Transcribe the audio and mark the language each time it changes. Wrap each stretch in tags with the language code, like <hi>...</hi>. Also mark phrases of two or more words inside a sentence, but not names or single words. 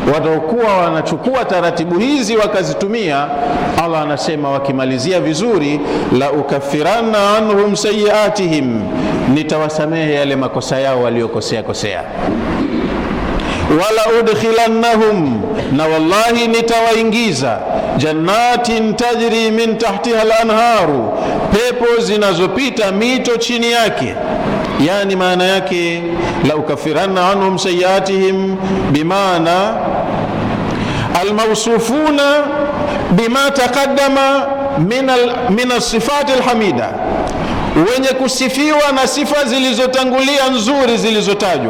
<sw>watakuwa wanachukua taratibu hizi wakazitumia, Allah anasema wakimalizia vizuri,</sw> <ar>لأكفرن عنهم سيئاتهم,</ar> <sw>nitawasamehe yale makosa yao waliokosea kosea,</sw> <ar>ولأدخلنهم,</ar> <sw>na wallahi nitawaingiza,</sw> <ar>جنات تجري من تحتها الأنهار,</ar> <sw>pepo zinazopita mito chini yake. Yani maana yake</sw> <ar>لأكفرن عنهم سيئاتهم بمعنى الموصوفون بما تقدم من الصفات الحميدة,</ar> <sw>wenye kusifiwa na sifa zilizotangulia nzuri zilizotajwa.</sw>